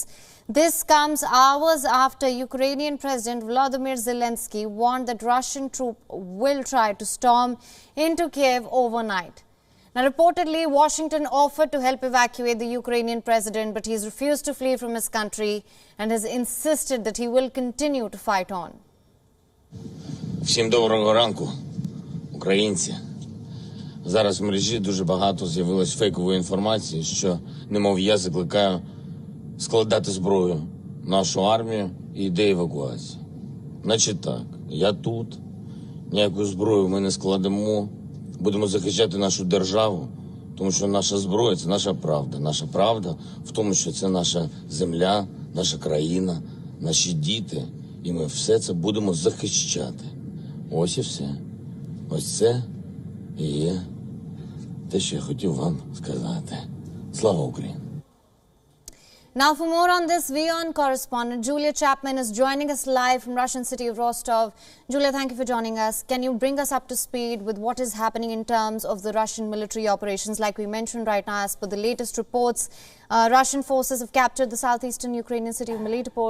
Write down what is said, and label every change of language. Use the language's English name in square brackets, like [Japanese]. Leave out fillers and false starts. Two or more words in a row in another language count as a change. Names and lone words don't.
[English] This comes hours after Ukrainian President Volodymyr Zelensky warned that Russian troops will try to storm into Kyiv overnight. Now, reportedly, Washington offered to help evacuate the Ukrainian president, but he's refused to flee from his country and has insisted that he will continue to fight on. [Ukrainian] Всім доброго ранку. Українці, зараз в мережі дуже багато з'явилось фейкової інформації, що, немов я закликаю складати зброю нашу армію і йде евакуація. Значить так, я тут, ніяку зброю ми не складемо, будемо захищати нашу державу, тому що наша зброя – це наша правда. Наша правда в тому, що це наша земля, наша країна, наші діти, і ми все це будемо захищати. Ось і все. Ось це і є те, що я хотів вам сказати. Слава Україні! [English] Now, for more on this, WION correspondent Julia Chapman is joining us live from Russian city of Rostov. Julia, thank you for joining us. Can you bring us up to speed with what is happening in terms of the Russian military operations? Like we mentioned right now, as per the latest reports, Russian forces have captured the southeastern Ukrainian city of Melitopol.